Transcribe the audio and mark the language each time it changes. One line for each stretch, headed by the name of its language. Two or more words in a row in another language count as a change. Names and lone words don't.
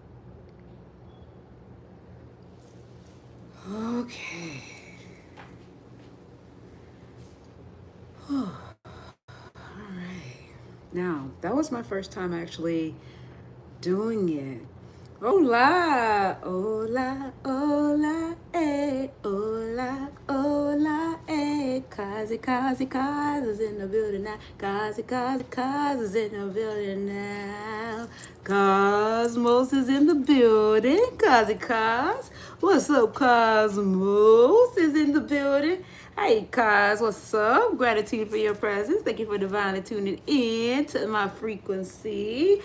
English: Okay. Now, that was my first time actually doing it.
Spanish: Hola, hola, hola, eh, hola, hola, eh.
English: Kazi, Kazi, Kazi's in the building now. Kazi, Kazi, Kazi's in the building now. Cosmos is in the building. Kazi, Kaz. What's up, Cosmos is in the building. Hey, Kaz, what's up? Gratitude for your presence. Thank you for divinely tuning in to my frequency.